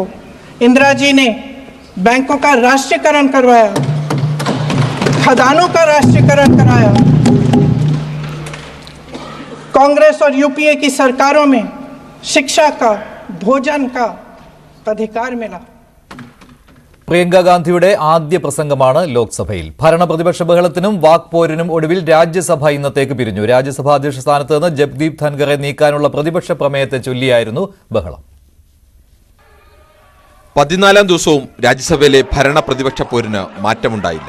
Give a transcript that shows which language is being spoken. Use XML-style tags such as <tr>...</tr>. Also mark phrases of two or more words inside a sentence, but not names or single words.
<hi>इंदिरा जी ने बैंकों का राष्ट्रीयकरण करवाया, खदानों का राष्ट्रीयकरण कराया। कांग्रेस और यूपीए की सरकारों में शिक्षा का, भोजन का अधिकार मिला।</hi> <ml>പ്രിയങ്ക ഗാന്ധിയുടെ ആദ്യ പ്രസംഗമാണ് ലോക്സഭയിൽ. ഭരണപ്രതിപക്ഷ ബഹളത്തിനും വാക്പോരിനും ഒടുവിൽ രാജ്യസഭ ഇന്നത്തേക്ക് പിരിഞ്ഞു. രാജ്യസഭാ അധ്യക്ഷ സ്ഥാനത്ത് നിന്ന് ജഗ്ദീപ് ധൻഖറെ നീക്കാനുള്ള പ്രതിപക്ഷ പ്രമേയത്തെ ചൊല്ലിയായിരുന്നു ബഹളം. 14ാം ദിവസവും രാജ്യസഭയിലെ ഭരണ പ്രതിപക്ഷ പോരിന് മാറ്റമുണ്ടായില്ല.</ml>